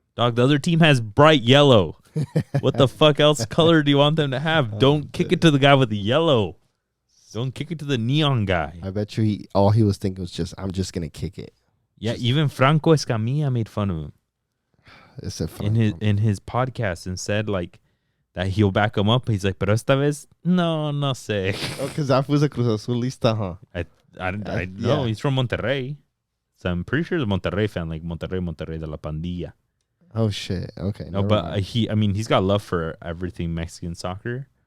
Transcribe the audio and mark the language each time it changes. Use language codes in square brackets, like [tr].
[en] Dog, the other team has bright yellow. What the fuck else color do you want them to have? Don't kick it to the guy with the yellow. Don't kick it to the neon guy. I bet you all he was thinking was just, I'm just gonna kick it. Yeah, even Franco Escamilla made fun of him It's a in his podcast and said like that he'll back him up. He's like, [es] pero esta vez no sé. [en] Oh, because that was a Cruz Azulista, huh? I know yeah. he's from Monterrey, so I'm pretty sure he's a Monterrey fan, like Monterrey de la Pandilla. Oh shit. Okay. No, but he's got love for everything Mexican soccer.